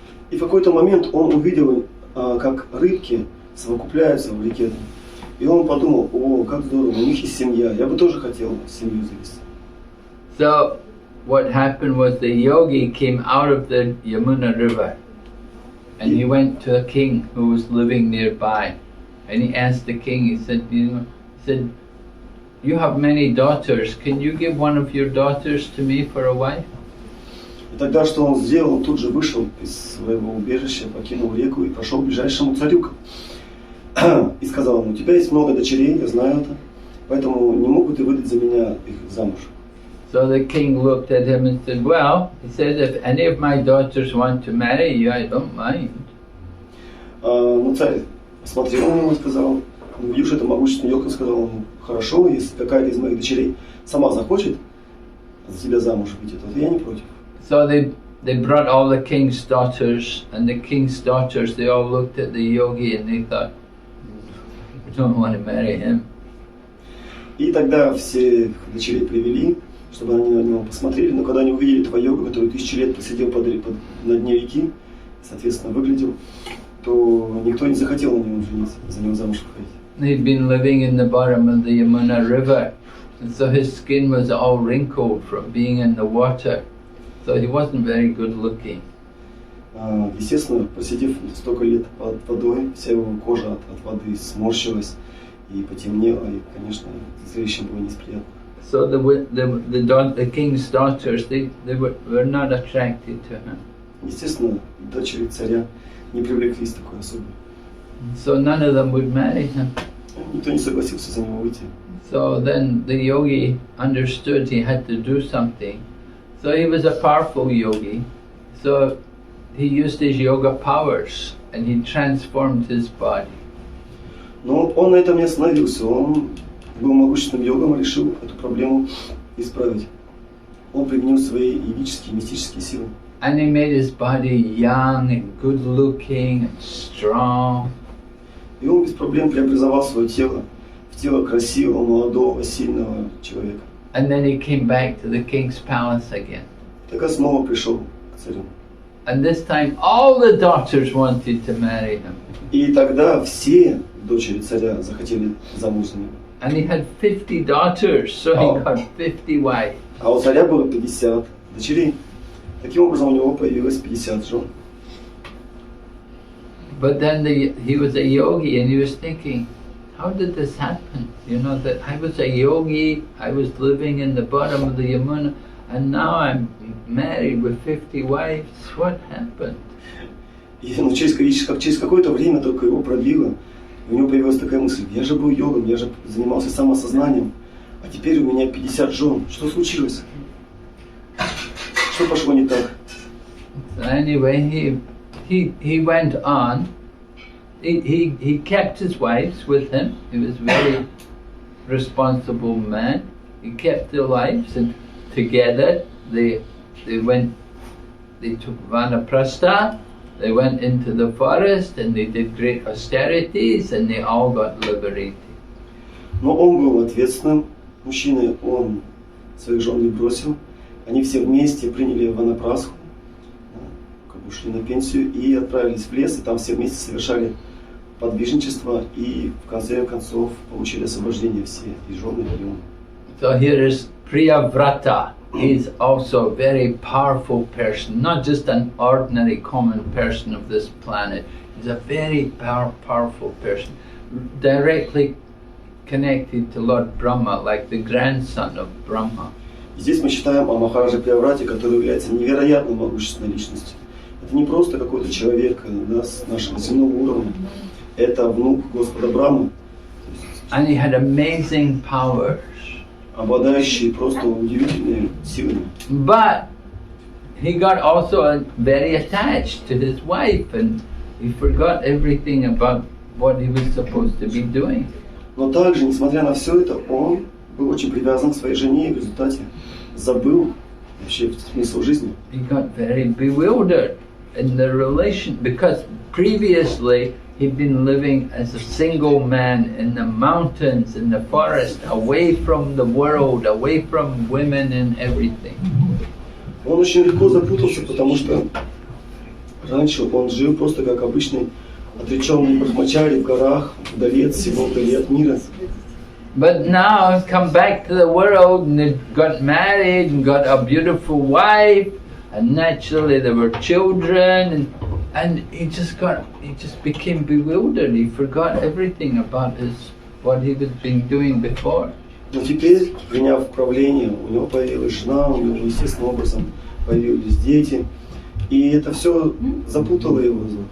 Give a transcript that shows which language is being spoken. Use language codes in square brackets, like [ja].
[ru] И в какой-то момент он увидел, как рыбки совокупляются в реке. И он подумал, о, как здорово, у них есть семья, я бы тоже хотел семью завести. [en] So what happened was the yogi came out of the Yamuna river and he went to a king who was living nearby. And he asked the king, he said, you have many daughters, can you give one of your daughters to me for a wife? [ru] И тогда что он сделал? Он тут же вышел из своего убежища, покинул реку и пошел к ближайшему царю. И сказал ему, у тебя есть много дочерей, я знаю это, поэтому не могут и выдать за меня их замуж. [en] So the king looked at him and said, well, he said, if any of my daughters want to marry you, I don't mind. [ru] Но царь посмотрел на него и сказал, видишь, это могущественный йог, и сказал ему, хорошо, если какая-то из моих дочерей сама захочет за тебя замуж выйти, то я не против. [en] So they brought all the king's daughters, and the king's daughters, they all looked at the yogi and they thought, we don't want to marry him. [ru] И тогда все дочерей привели, чтобы они на него посмотрели, но когда они увидели этого йога, который 1000 лет посидел на дне реки, соответственно, выглядел, то никто не захотел на него жениться, за него замуж выходить. [en] He'd been living in the bottom of the Yamuna river, and so his skin was all wrinkled from being in the water. So he wasn't very good looking. [ru] Естественно, просидев столько лет под водой, вся его кожа от воды сморщилась и потемнела, и, конечно, зрелище было не из приятных. [en] So the king's daughters, they were not attracted to him. [ru] Естественно, дочери царя не привлеклись такой особой. [en] So none of them would marry him. [ru] Никто не согласился за него выйти. [en] So then the yogi understood he had to do something. So he was a powerful yogi. So he used his yoga powers and he transformed his body. [ru] Но он на этом не остановился. Он был могущественным йогом и решил эту проблему исправить. Он применил свои йогические, мистические силы. [en] And he made his body young and good looking and strong. [ru] И он без проблем преобразовал свое тело в тело красивого, молодого, сильного человека. [en] And then he came back to the king's palace again. [ru] Так снова пришел к царю. [en] And this time all the daughters wanted to marry him. [ru] И тогда все дочери царя захотели замуж за него. [en] And he had 50 daughters, so he got 50 wives. [ru] А у царя было 50 дочерей. Таким образом у него появилось 50 жен. [en] But then he was a yogi and he was thinking, how did this happen? You know, that I was a yogi, I was living in the bottom of the Yamuna, and now I'm married with 50 wives. What happened? [ru] И через какое-то время только его пробило. У него появилась такая мысль, я же был йогом, я же занимался самосознанием, а теперь у меня 50 жен. Что случилось? Что пошло не так? [en] So anyway, he went on. He kept his wives with him. He was a very responsible man. He kept their wives, and together they took vanaprastha. They went into the forest and they did great austerities and they all got liberated. [ru] Но он был ответственным мужчиной, он своих жен не бросил. Они все вместе приняли ванапрастху, как бы ушли на пенсию и отправились в лес, и там все вместе совершали подвижничество и в конце концов получили освобождение все, и жены, и он. [en] So here is Priyavrata. He's also a very powerful person, not just an ordinary common person of this planet. He's a very powerful person, directly connected to Lord Brahma, like the grandson of Brahma. [ru] Здесь мы читаем о Махарадже Прияврате, который является невероятно могущественной личностью. Это не просто какой-то человек с нашего земного уровня, это внук Господа Брахмы. [en] And he had amazing powers. [ru] Обладающий просто удивительными силами. [en] But he got also very attached to his wife and he forgot everything about what he was supposed to be doing. [ru] Но также, несмотря на все это, он был очень привязан к своей жене и в результате забыл вообще смысл жизни. [en] He got very bewildered. in the relation, because previously he'd been living as a single man in the mountains, in the forest, away from the world, away from women and everything. [ru] Он очень легко запутался, потому что раньше он жил просто как обычный отреченный брахмачари в горах, вдали от всего, вдали от мира. [en] But now he's come back to the world and they got married and got a beautiful wife, and naturally there were children, and he just became bewildered. He forgot everything about what he was been doing before. [ru] Но теперь, приняв правление, у него появилась жена, у него естественным образом появились дети, и это все запутало его.